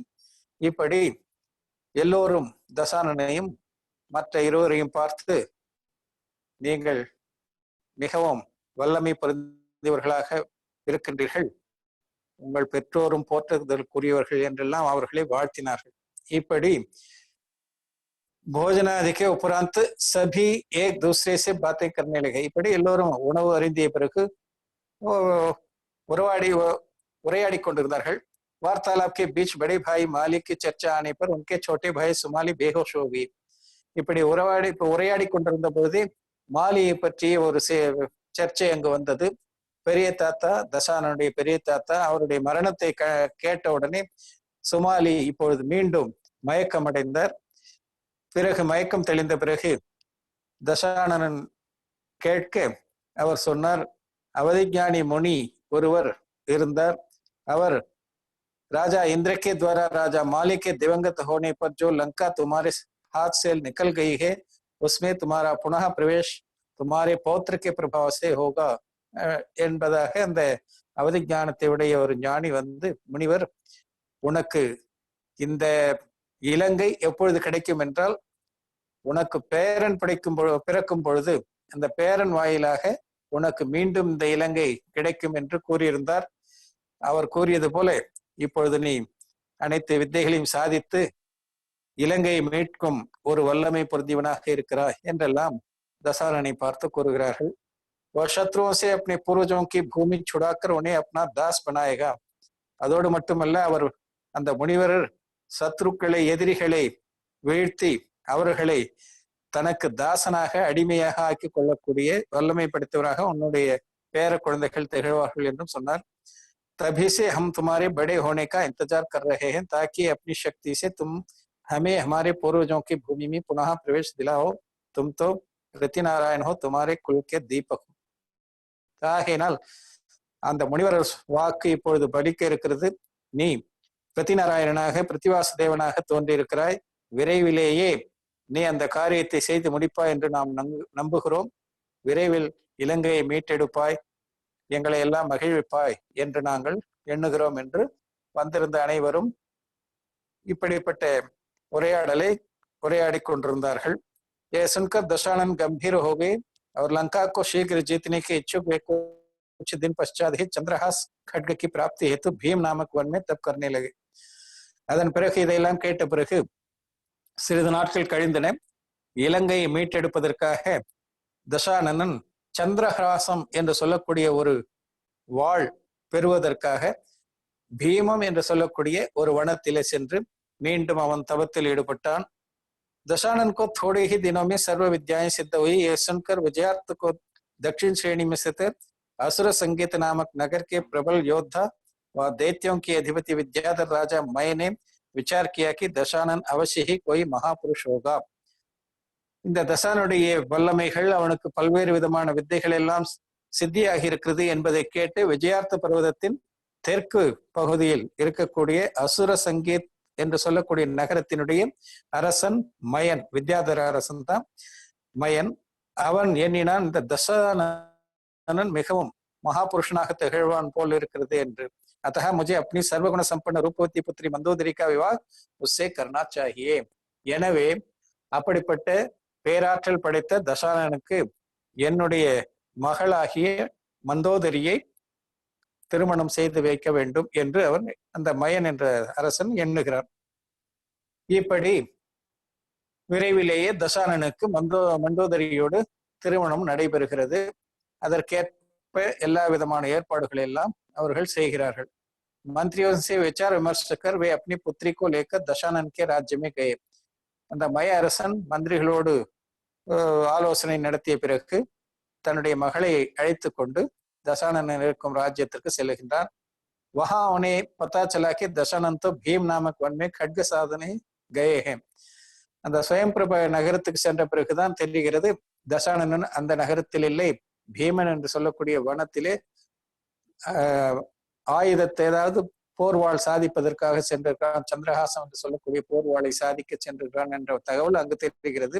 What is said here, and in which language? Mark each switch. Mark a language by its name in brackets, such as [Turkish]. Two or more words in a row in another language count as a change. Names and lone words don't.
[Tamil] இப்படி எல்லோரும் தசானனையும் மற்ற இருவரையும் பார்த்து, நீங்கள் மிகவும் வல்லமை பொருந்தியவர்களாக இருக்கின்றீர்கள், உங்கள் பெற்றோரும் போற்றுதலுக்குரியவர்கள் என்றெல்லாம் அவர்களை வாழ்த்தினார்கள். [Hindi] இப்படி भोजनादि के उपरांत सभी एक दूसरे से बातें करने लगे. [Tamil] இப்படி எல்லோரும் உணவு அருந்திய பிறகு उரையாடி கொண்டிருந்தார்கள். [Hindi] वार्तालाप के बीच बड़े भाई मालिक की चर्चा आने पर उनके छोटे भाई सुमाली बेहोश हो गई. [Tamil] இப்படி உரையாடி கொண்டிருந்த பொழுது மாலியை பற்றிய ஒரு சர்ச்சை அங்கு வந்தது. பெரிய தாத்தா தசானனுடைய பெரிய தாத்தா அவருடைய மரணத்தை கேட்ட உடனே சுமாலி இப்பொழுது மீண்டும் மயக்கமடைந்தார். பிறகு மயக்கம் தெளிந்த பிறகு தசானனன் கேட்க அவர் சொன்னார், அவதிஞானி முனி ஒருவர் இருந்தார். அவர் [Hindi] राजा इंद्र के द्वारा राजा माली के दिवंगत होने पर जो लंका तुम्हारे हाथ से निकल गई है, उसमें तुम्हारा पुनः प्रवेश तुम्हारे पौत्र के प्रभाव से होगा [Tamil] என்பதாக அந்த அவதி ஞானத்தை உடைய ஒரு ஞானி வந்து, முனிவர், உனக்கு இந்த இலங்கை எப்பொழுது கிடைக்கும் என்றால், உனக்கு பேரன் பிறக்கும் பொழுது அந்த பேரன் வாயிலாக உனக்கு மீண்டும் இந்த இலங்கை கிடைக்கும் என்று கூறியிருந்தார். அவர் கூறியது போல இப்பொழுது நீ அனைத்து வித்தைகளையும் சாதித்து இலங்கையை மீட்கும் ஒரு வல்லமை பொருந்தியவனாக இருக்கிறாய் என்றெல்லாம் தசானனை பார்த்து கூறுகிறார்கள். [Hindi] शत्रुओं से अपने पूर्वजों की भूमि छुड़ाकर उन्हें अपना दास बनाएगा. [Tamil] அதோடு மட்டுமல்ல, அவர் அந்த முனிவர் சத்ருக்களை எதிரிகளை வீழ்த்தி அவர்களை தனக்கு தாசனாக அடிமையாக ஆக்கி கொள்ளக்கூடிய வல்லமை படைத்தவராக உன்னுடைய பேர குழந்தைகள் திகழ்வார்கள் என்றும் சொன்னார். [Hindi] तभी से हम तुम्हारे बड़े होने का इंतजार कर रहे हैं ताकि अपनी शक्ति से तुम हमें हमारे पूर्वजों की भूमि में पुनः प्रवेश दिलाओ. तुम तो प्रति नारायण हो, तुम्हारे कुल के दीपक. [Tamil] ஆகையினால் அந்த முனிவர் வாக்கு இப்பொழுது பலிக்க இருக்கிறது. நீ பிரதி நாராயணனாக பிரதிவாச தேவனாக தோன்றியிருக்கிறாய். விரைவிலேயே நீ அந்த காரியத்தை செய்து முடிப்பாய் என்று நாம் நம்புகிறோம். விரைவில் இலங்கையை மீட்டெடுப்பாய், எங்களை எல்லாம் மகிழ்விப்பாய் என்று நாங்கள் எண்ணுகிறோம் என்று வந்திருந்த அனைவரும் இப்படிப்பட்ட உரையாடி கொண்டிருந்தார்கள். [Hindi] ये सुनकर दशानन गंभीर हो गए और लंका को शीघ्र जीतने के इच्छुक वे कुछ दिन पश्चात ही चंद्रहास खड्ग की प्राप्ति हेतु भीम नामक वन में तप करने लगे. [Tamil] அதன் பிறகு இதையெல்லாம் கேட்ட பிறகு சிறிது நாட்கள் கழிந்தன. இலங்கையை மீட்டெடுப்பதற்காக தசானனன் சந்திரஹாசம் என்று சொல்லக்கூடிய ஒரு வாழ் பெறுவதற்காக பீமம் என்று சொல்லக்கூடிய ஒரு வனத்திலே சென்று மீண்டும் அவன் தவத்தில் ஈடுபட்டான். [Hindi] दशानन को थोड़े ही दिनों में सर्व विद्याएं सिद्ध हुई. यह सुनकर विजयार्थ को दक्षिण श्रेणी में स्थित असुर संगीत नामक नगर के प्रबल योद्धा व दैत्यों की अधिपति विद्याधर राजा मय ने विचार किया कि दशानन अवश्य ही कोई महापुरुष होगा. [Tamil] இந்த தசானுடைய வல்லமைகள், அவனுக்கு பல்வேறு விதமான வித்தைகள் எல்லாம் சித்தியாகி இருக்கிறது என்பதை கேட்டு விஜயார்த்த பர்வதத்தின் தெற்கு பகுதியில் இருக்கக்கூடிய அசுர சங்கீத் என்று சொல்லக்கூடிய நகரத்தினுடைய அரசன் மயன், வித்யாதர அரசன் தான் மயன், அவன் எண்ணினான் இந்த தசானனன் மிகவும் மகாபுருஷனாக திகழ்வான் போல் இருக்கிறது என்று. [Hindi] अतः मुझे अपनी सर्वगुण संपन्न रूपवती पुत्री मंदोदरी का विवाह उससे करना चाहिए. [Tamil] எனவே அப்படிப்பட்ட பேராற்றல் படைத்த தசானனுக்கு என்னுடைய மகளாகிய மந்தோதரியை திருமணம் செய்து வைக்க வேண்டும் என்று அவன், அந்த மயன் என்ற அரசன் எண்ணுகிறான். இப்படி விரைவிலேயே தசானனுக்கு மண்டோதரியோடு திருமணம் நடைபெறுகிறது. அதற்கேற்ப எல்லா விதமான ஏற்பாடுகள் எல்லாம் அவர்கள் செய்கிறார்கள். [Hindi] मंत्रियों से विचार विमर्श कर वे अपनी पुत्री को लेकर दशानन के राज्य में गए. [Tamil] அந்த மய அரசன் மந்திரிகளோடு ஆலோசனை நடத்திய பிறகு தன்னுடைய மகளை அழைத்து கொண்டு தசானன் இருக்கும் ராஜ்யத்திற்கு செல்லுகின்றான். [Hindi] वहां उन्हें पता चला कि दशानन तो भीम नामक वन में खड्ग साधने गए हैं. [Tamil] அந்த சுயம்பிரப நகரத்துக்கு சென்ற பிறகுதான் தெரிகிறது தசானனன் அந்த நகரத்தில் இல்லை, பீமன் என்று சொல்லக்கூடிய வனத்திலே ஆயுதத்தை, ஏதாவது போர்வாள் சாதிப்பதற்காக சென்றிருக்கிறான், சந்திரஹாசம் என்று சொல்லக்கூடிய போர்வாளை சாதிக்க சென்றிருக்கிறான் என்ற தகவல் அங்கு தெரிகிறது.